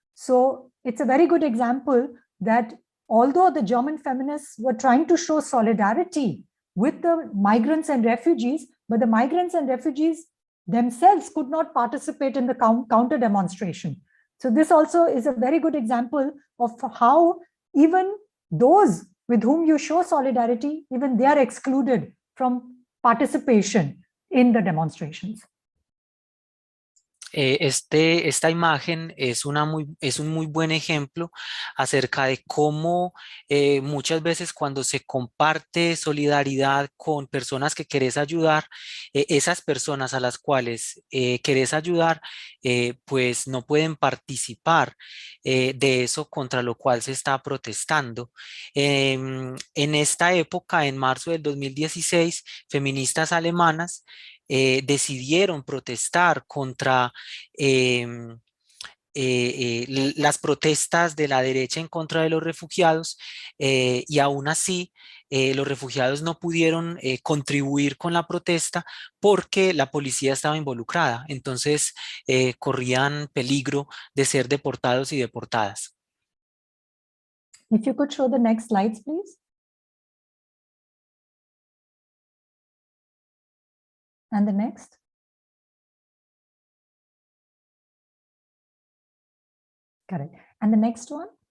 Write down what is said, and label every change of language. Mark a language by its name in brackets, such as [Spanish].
[English] So it's a very good example that although the German feminists were trying to show solidarity with the migrants and refugees, but the migrants and refugees themselves could not participate in the counter demonstration. So this also is a very good example of how even those with whom you show solidarity, even they are excluded from participation in the demonstrations. [Spanish] Esta imagen es un muy buen ejemplo acerca de cómo muchas veces cuando se comparte solidaridad con personas que querés ayudar, esas personas a las cuales querés ayudar, pues no pueden participar de eso contra lo cual se está protestando. En esta época, en marzo del 2016, feministas alemanas decidieron protestar contra las protestas de la derecha en contra de los refugiados y aún así los refugiados no pudieron contribuir con la protesta porque la policía estaba involucrada, entonces corrían peligro de ser deportados y deportadas. [English] If you could show the next slides, please. And the next. Correct. And the next one.